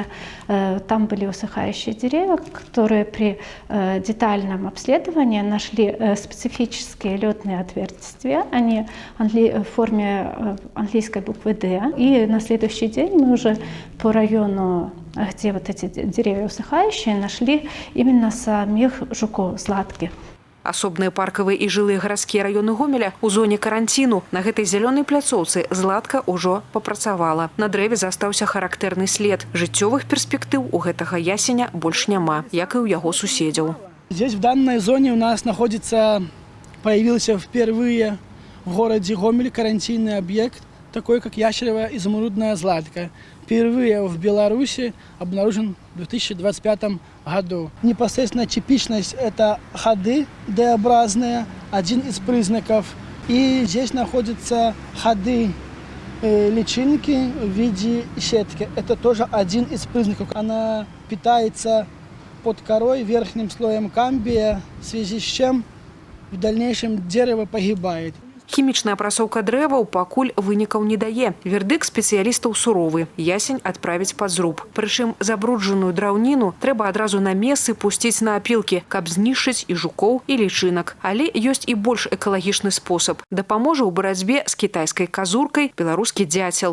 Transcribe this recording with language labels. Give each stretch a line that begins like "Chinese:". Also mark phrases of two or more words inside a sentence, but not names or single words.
Russian: Там были усыхающие деревья, которые при детальном обследовании нашли специфические летные отверстия. Они в форме английской буквы «Д». И на следующий день мы уже по району, где вот эти деревья усыхающие, нашли именно самих жуков златки.
Belarusian: Асобныя паркавыя і жылыя гарадскія раёны Гомеля ў зоне каранціну. На гэтай зялёнай пляцоўцы златка ўжо папрацавала. На дрэве застаўся характэрны след. Жыццёвых перспектыў у гэтага ясеня больш няма, як і ў яго суседзяў.
Russian: Здесь в данной зоне у нас появился впервые в городе Гомель карантинный объект, такой как ящеровая изумрудная златка. Впервые в Беларуси обнаружен в 2025 году. Непосредственно типичность – это ходы D-образные, один из признаков. И здесь находятся ходы личинки в виде сетки. Это тоже один из признаков. Она питается под корой верхним слоем камбия, в связи с чем в дальнейшем дерево погибает.
Belarusian: Хімічная апрацоўка дрэваў пакуль вынікаў не дае. Вердыкт спецыялістаў суровы. Ясень адправіць пад зруб. Прычым забруджаную драўніну трэба адразу на месцы пусціць на апілкі, каб знішчыць і жукоў, і лічынак. Але ёсць і больш экалагічны спосаб. Дапаможа ў барацьбе з кітайскай казуркай беларускі дзяцел.